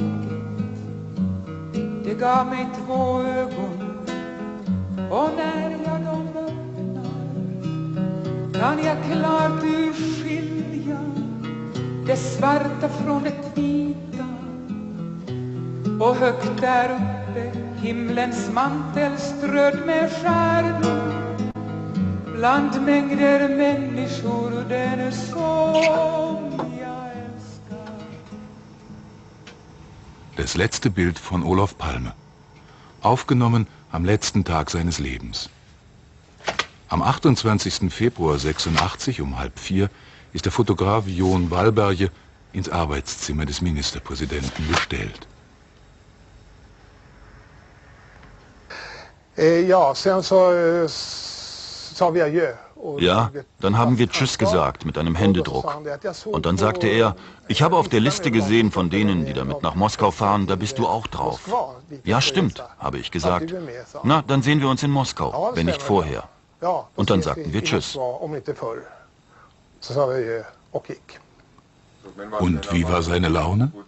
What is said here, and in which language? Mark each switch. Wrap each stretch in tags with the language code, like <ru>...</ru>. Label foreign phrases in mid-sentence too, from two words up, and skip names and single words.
<sv>Det gav mig 2 ögon och när jag dem öppnar kan jag klart urskilja det svarta från det vita. Och högt där uppe himlens mantel strödd med stjärnor. Bland mängder människor den som jag älskar.</sv> <de>Das letzte Bild von Olof Palme. Aufgenommen am letzten Tag seines Lebens. Am 28. Februar 86 um 3:30 ist der Fotograf Jon Wallberge ins Arbeitszimmer des Ministerpräsidenten bestellt.</de> <sv>Ja, sen så sa vi adjö.</sv> <de>Ja, dann haben wir Tschüss gesagt mit einem Händedruck. Und dann sagte er, ich habe auf der Liste gesehen von denen, die damit nach Moskau fahren, da bist du auch drauf. Ja, stimmt, habe ich gesagt. Na, dann sehen wir uns in Moskau, wenn nicht vorher. Und dann sagten wir Tschüss. Und wie war seine Laune?</de>